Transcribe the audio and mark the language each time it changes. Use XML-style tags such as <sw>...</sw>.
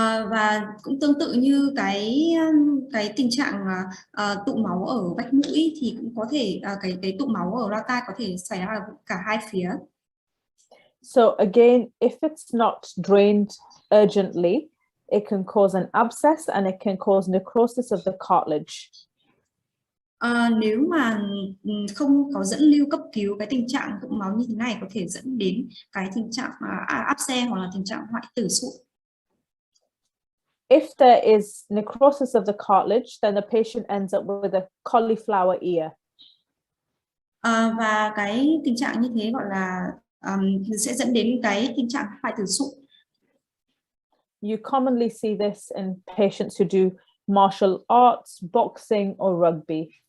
<vi>Và cũng tương tự như cái tình trạng tụ máu ở vách mũi thì cũng có thể cái tụ máu ở loa tai có thể xảy ra ở cả hai phía.</vi> <en>So again, if it's not drained urgently, it can cause an abscess and it can cause necrosis of the cartilage.</en> <vi>Nếu mà không có dẫn lưu cấp cứu, cái tình trạng tụ máu như thế này có thể dẫn đến cái tình trạng áp xe hoặc là tình trạng hoại tử sụn.</vi> <en>If there is necrosis of the cartilage, then the patient ends up with a cauliflower ear.</en> <vi>Và cái tình trạng như thế gọi là sẽ dẫn đến cái tình trạng hoại tử sụn.</vi> <en>You commonly see this in patients who do martial arts, boxing, or rugby.</en>